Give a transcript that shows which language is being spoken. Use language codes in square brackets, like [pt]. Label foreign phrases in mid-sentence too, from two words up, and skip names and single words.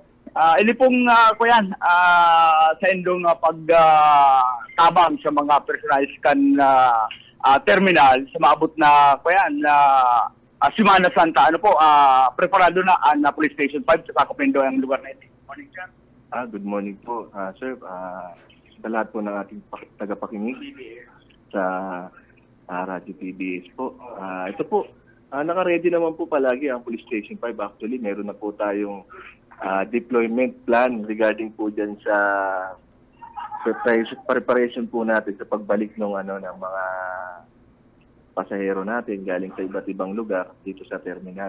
[bik] Ini pong sa indong pagtabang sa mga personalized kan terminal sa maabot na Semana Santa preparado na ang Police Station 5 sa Kapindo ang lugar na ito. [en] Morning, sir. Good morning po, sir. [tl] Sa lahat po ng ating tagapakinig sa Radyo PBS po. Ito po, naka-ready naman po palagi ang Police Station 5. Actually, meron na po tayong [en] deployment plan [tl] regarding po dyan sa preparation po natin sa pagbalik ng mga pasahero natin galing sa iba't ibang lugar dito sa terminal.